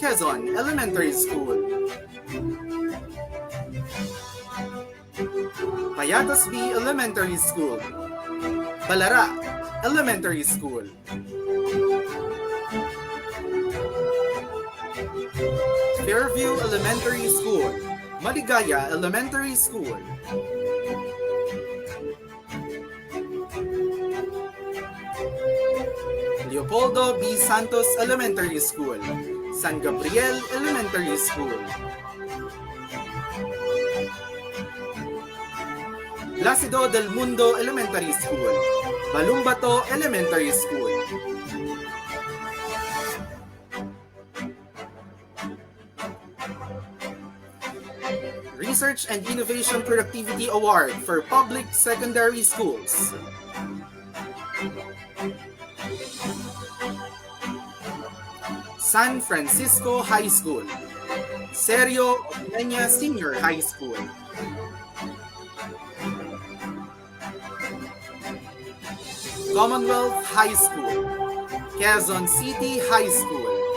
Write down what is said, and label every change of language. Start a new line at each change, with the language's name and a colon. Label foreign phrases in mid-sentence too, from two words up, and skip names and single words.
English: Quezon Elementary School, Payatas B Elementary School, Balara Elementary School, Fairview Elementary School, Maligaya Elementary School, Leopoldo B. Santos Elementary School, San Gabriel Elementary School, Placido del Mundo Elementary School, Balumbato Elementary School, Research and Innovation Productivity Award for Public Secondary Schools, San Francisco High School, Sergio Ormeña Senior High School, Commonwealth High School, Quezon City High School,